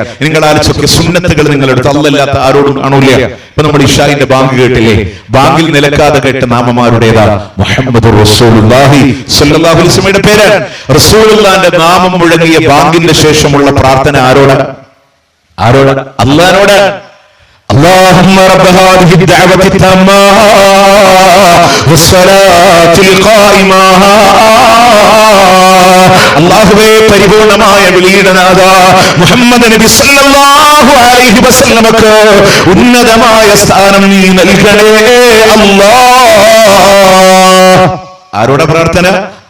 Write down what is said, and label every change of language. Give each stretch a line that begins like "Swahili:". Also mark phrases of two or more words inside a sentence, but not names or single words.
Malayalam: നിങ്ങൾ ആലോചിച്ചൊക്കെ, സുന്നത്തുകൾ നിങ്ങളെടുത്ത് അല്ലാത്ത ആരോടും കാണൂല. ഇപ്പൊ നമ്മൾ ഇശാഇന്റെ ബാങ്ക് കേട്ടില്ലേ? ബാങ്കിൽ നിലക്കാതെ കേട്ട നാമമാരുടേതാ?
Arabic: محمد رسول الله صلى الله عليه وسلم പേരാണ്.
Malayalam: റസൂലുള്ളാഹിന്റെ നാമം മുഴങ്ങിയ ബാങ്കിന്റെ ശേഷമുള്ള പ്രാർത്ഥന ആരോടാണ്? അല്ലാഹുവിനോടാണ്.
Arabic: اللهم رب هذه الدعوة التامة والصلاة القائمة.
Malayalam: അല്ലാഹുവേ, പരിപൂർണമായ വിളിയുടെ നാഥ മുഹമ്മദ് നബി
Arabic: صلى الله عليه وسلم
Malayalam: ഉന്നതമായ സ്ഥാനം നീ നൽകണേ അല്ലാഹ്. ആരോടാ പ്രാർത്ഥന? അല്ലാഹുവിനോടാണ്.